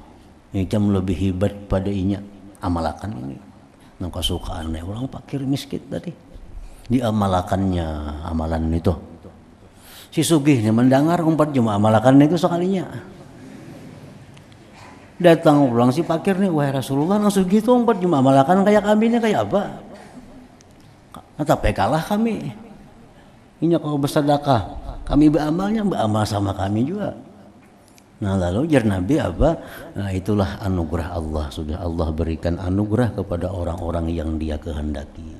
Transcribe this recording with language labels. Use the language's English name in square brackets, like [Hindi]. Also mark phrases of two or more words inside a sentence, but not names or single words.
[Banjar] Ikam lebih hebat pada inya amalakan ini. Nang kesukaan orang fakir miskin tadi. diamalakannya amalan itu. Si sugih ini mendengar umpat cuma amalakan itu sekalinya. Datang pulang si fakir nih, wahai Rasulullah, nang sugih itu umpat cuma amalakan kayak kami ini kayak apa? Tapi kalah kami. Ini kalau bersedekah, kami beramal sama kami juga. Nah lalu jar Nabi apa? [Indonesian] Nah itulah anugerah Allah, sudah Allah berikan anugerah kepada orang-orang yang Dia kehendaki.